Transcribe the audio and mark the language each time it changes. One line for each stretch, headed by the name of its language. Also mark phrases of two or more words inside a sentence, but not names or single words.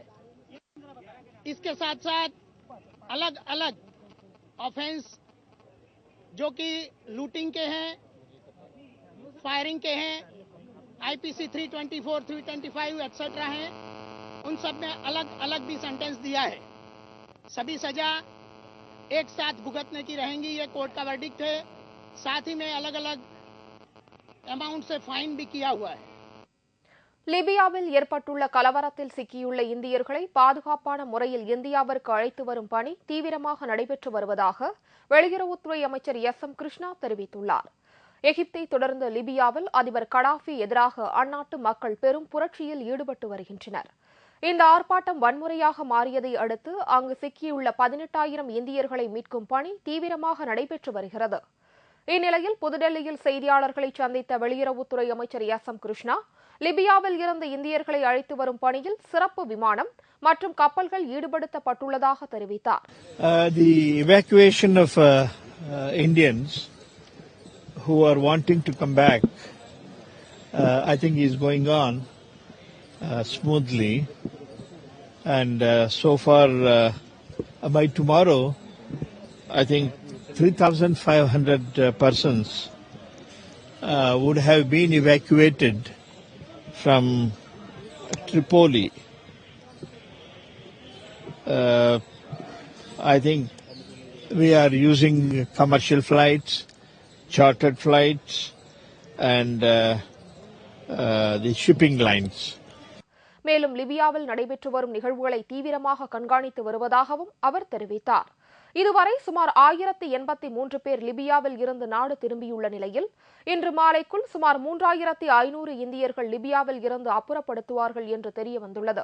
Hindi: इसके साथ साथ अलग अलग ऑफेंस जो कि लूटिंग के हैं, फायरिंग के हैं, IPC 324, 325 एक्सेट्रा हैं, उन सब में अलग अलग भी सेंटेंस दिया है. सभी सजा एक साथ भुगतने की रहेंगी, ये कोर्ट का वर्डिक्ट है. साथ ही में अलग अलग अमाउंट से फाइन भी किया हुआ है.
Tamil: லிபியாவில் ஏற்பட்டுள்ள கலவரத்தில் சிக்கியுள்ள இந்தியர்களை பாதுகாப்பான முறையில் இந்தியாவிற்கு அழைத்து வரும் பணி தீவிரமாக நடைபெற்று வருவதாக வெளியுறவுத்துறை அமைச்சர் SM கிருஷ்ணா தெரிவித்துள்ளார். எகிப்தை தொடர்ந்து லிபியாவில் அதிபர் கடாஃபி எதிராக அந்நாட்டு மக்கள் பெரும் புரட்சியில் ஈடுபட்டு வருகின்றனர். இந்த ஆர்ப்பாட்டம் வன்முறையாக மாறியதை அடுத்து அங்கு சிக்கியுள்ள 18,000 இந்தியர்களை மீட்கும் பணி தீவிரமாக நடைபெற்று வருகிறது. இந்நிலையில் புதுடெல்லியில் செய்தியாளர்களை சந்தித்த வெளியுறவுத்துறை அமைச்சர் எஸ்.எம். கிருஷ்ணா, லிபியாவில் இருந்து இந்தியர்களை அழைத்து வரும் பணியில் சிறப்பு விமானம் மற்றும் கப்பல்கள் ஈடுபடுத்தப்பட்டுள்ளதாக தெரிவித்தார்.
English: The evacuation of Indians who are wanting to come back, I think is going on smoothly, and so far by tomorrow, I think 3,500 persons would have been evacuated from Tripoli. I think we are using commercial flights, chartered flights, and the shipping lines.
Tamil: மேலும் லிபியாவில் நடைபெற்று வரும் நிகழ்வுகளை தீவிரமாக கண்காணித்து வருவதாகவும் அவர் தெரிவித்தார். இதுவரை சுமார் 1083 பேர் லிபியாவில் இருந்து நாடு திரும்பியுள்ள நிலையில் இன்று மாலைக்குள் சுமார் 3,500 இந்தியர்கள் லிபியாவில் இருந்து அப்புறப்படுத்துவார்கள் என்று தெரியவந்துள்ளது.